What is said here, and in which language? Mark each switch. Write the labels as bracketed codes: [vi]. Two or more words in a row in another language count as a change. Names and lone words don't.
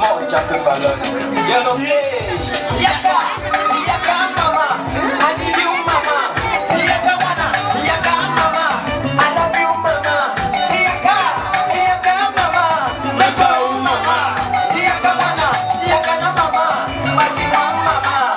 [en] Jack Fallon. Yellow say, [ln] Yaka, Yaka mama, [en] I need you mama. [ln] Yaka wana, Yaka mama, [en] I love you mama. [ln] Yaka, Yaka mama, Yaka mama. Yaka wana, Yaka na mama, Matima mama.